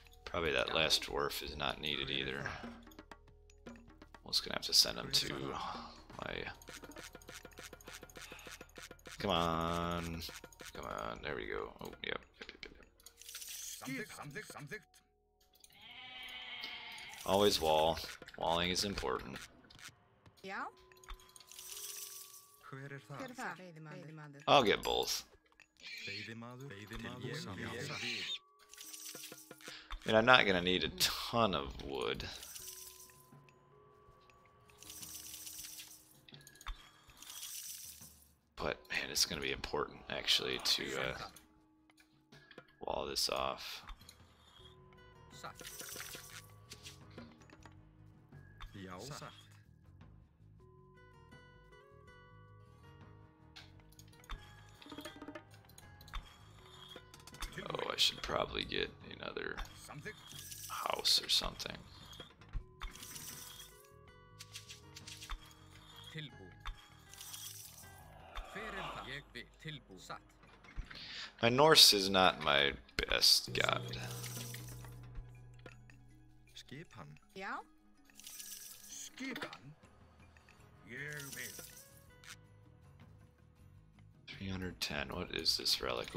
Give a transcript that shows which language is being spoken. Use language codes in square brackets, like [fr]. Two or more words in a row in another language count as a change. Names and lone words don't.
[en] Probably that last dwarf is not needed either. I'm just gonna have to send him to my... Come on. Come on, there we go. Oh, yep. Always wall. Walling is important. [is] Já, Hver er hver er það? það? Veiðimaður. [en] I'll get both. [is] Veiðimaður til samþykkt. [en] I mean, I'm not gonna need a ton of wood. But, man, it's gonna be important, actually, to wall this off. [is] Já, satt. [en] Oh, I should probably get another house or something. My Norse is not my best god. [is] Skipan. Já, Skipan? Ég vil. [en] 310. What is this relic?